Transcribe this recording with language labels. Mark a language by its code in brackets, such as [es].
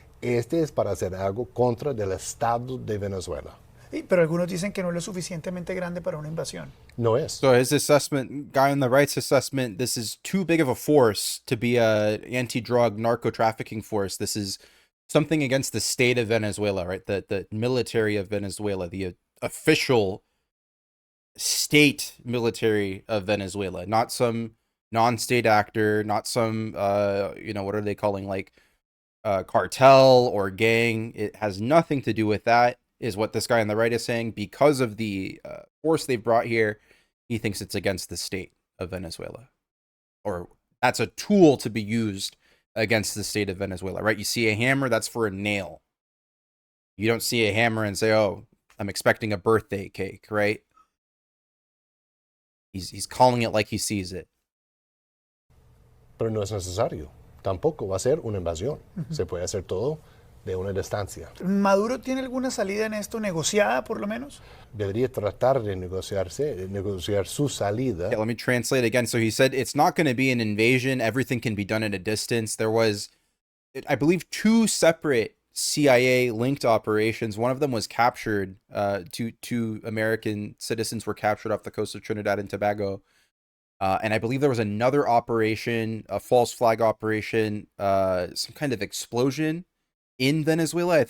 [es] Este es para hacer algo contra el Estado de Venezuela. Pero algunos dicen que no es lo suficientemente grande para una invasión. No es. [en] So his assessment, guy on the right's assessment, this is too big of a force to be a anti-drug narco trafficking force. This is something against the state of Venezuela, right? The military of Venezuela, the official state military of Venezuela, not some non-state actor, not some, what are they calling, like cartel or gang. It has nothing to do with that, is what this guy on the right is saying. Because of the force they've brought here, he thinks it's against the state of Venezuela. Or that's a tool to be used against the state of Venezuela, right? You see a hammer, that's for a nail. You don't see a hammer and say, oh, I'm expecting a birthday cake, right? He's calling it like he sees it. [es] Pero no es necesario. Tampoco va a ser una invasión. Se puede hacer todo de una distancia. ¿Maduro tiene alguna salida en esto, negociada por lo menos? Debería tratar de negociar su salida. [en] Yeah, let me translate again. So he said it's not going to be an invasion. Everything can be done at a distance. There was, I believe, 2 separate CIA-linked operations. One of them was captured. Two American citizens were captured off the coast of Trinidad and Tobago. And I believe there was another operation, a false flag operation, some kind of explosion in Venezuela.